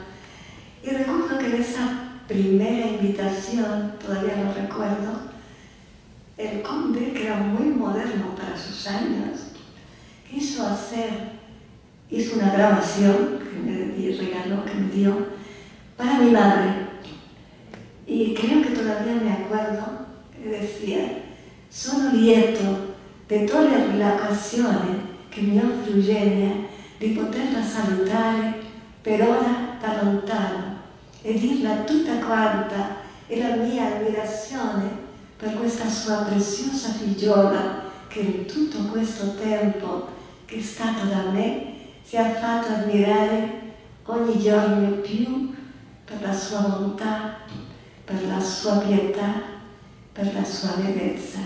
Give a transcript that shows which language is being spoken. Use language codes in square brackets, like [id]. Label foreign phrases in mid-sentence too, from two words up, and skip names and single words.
[es] Y recuerdo que en esa primera invitación, todavía lo recuerdo, el conde, que era muy moderno para sus años, hizo una grabación que me regaló, que me dio, para mi madre. Y creo que todavía me acuerdo que decía: [it] sono lieto di togliere l'occasione che mi offre Eugenia di poterla salutare per ora da lontano e dirla tutta quanta e la mia ammirazione per questa sua preziosa figliola che in tutto questo tempo che è stato da me si è fatto ammirare ogni giorno più per la sua bontà, per la sua pietà, per la sua bellezza.